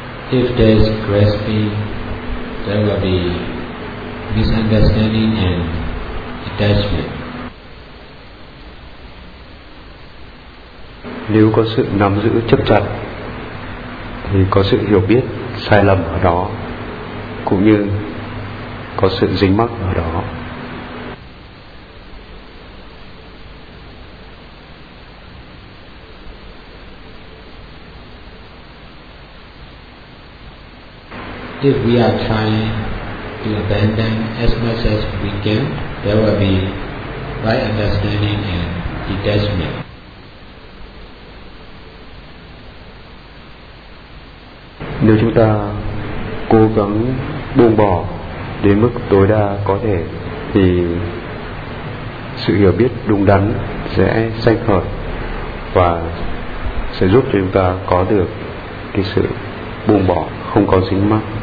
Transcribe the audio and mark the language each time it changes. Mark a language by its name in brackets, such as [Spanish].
[English] If there is grasping, there will be misunderstanding and attachment. [Vietnamese] Nếu có sự nắm giữ chấp chặt, thì có sự hiểu biết sai lầm ở đó, cũng như có sự dính mắc ở đó. [English] If we are trying to abandon as much as we can, there will be right understanding and detachment. [Vietnamese] Nếu chúng ta cố gắng buông bỏ đến mức tối đa có thể, thì sự hiểu biết đúng đắn sẽ sanh khởi và sẽ giúp cho chúng ta có được cái sự buông bỏ không có dính mắc.